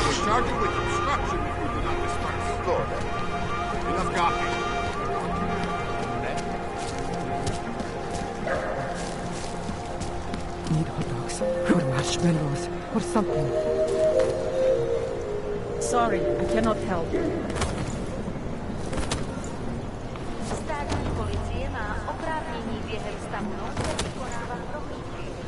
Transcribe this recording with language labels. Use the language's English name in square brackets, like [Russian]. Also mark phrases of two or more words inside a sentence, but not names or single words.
[English] We're charged with obstruction if we do not disperse. Good. Enough copy. Need hot dogs, or marshmallows, or something. Sorry, I cannot help. [Czech] Státní policie má oprávnění během stavu nouze vykonávat prohlídky.